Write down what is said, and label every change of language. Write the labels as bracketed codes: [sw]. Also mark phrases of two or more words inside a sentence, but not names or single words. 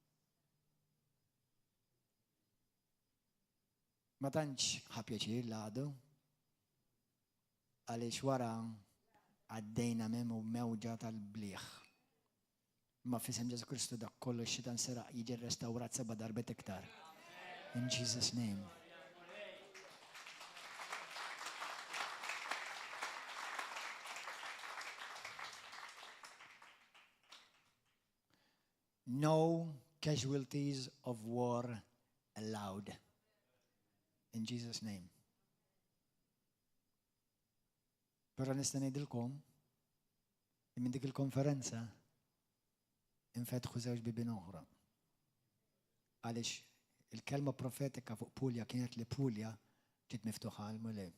[mt] Ma tantx ħapjaċir l-għadu għaliex wara għaddejna mewġa tal-bliħ. Ma fisem Ġesu Kristu dak kollu x-xitan seraq jiġi restawrat 7 darbet iktar. [en] In Jesus' name. No casualties of war allowed. In Jesus' name. [mt] Però nista' ngħidilkom minn dik il-konferenza infetħu żewġ bibien oħra. Għaliex il-kelma profetika fuq Pulja kienet li Pulja ġiet miftuħa għal mulej.